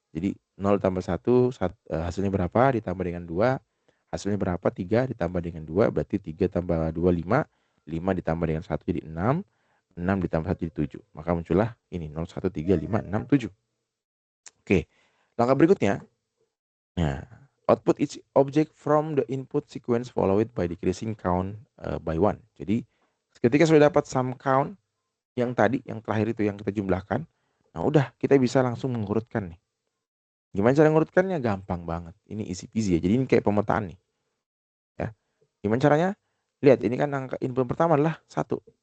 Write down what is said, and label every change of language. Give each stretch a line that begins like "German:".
Indonesian: Jadi 0 tambah 1, hasilnya berapa, ditambah dengan 2, hasilnya berapa, 3 ditambah dengan 2, berarti 3 tambah 2, 5, 5 ditambah dengan 1 jadi 6, 6 ditambah 1 jadi 7. Maka muncullah ini 0, 1, 3, 5, 6, 7. Oke, langkah berikutnya.
English: Nah, output each object from the input sequence followed by decreasing count by 1.
Indonesian: Jadi ketika sudah dapat sum count yang tadi, yang terakhir itu yang kita jumlahkan, nah udah kita bisa langsung mengurutkan nih. Gimana cara mengurutkannya? Gampang banget. Ini
English: easy peasy
Indonesian: ya. Jadi ini kayak pemetaan nih. Ya. Gimana caranya? Lihat, ini kan angka input pertama adalah 1.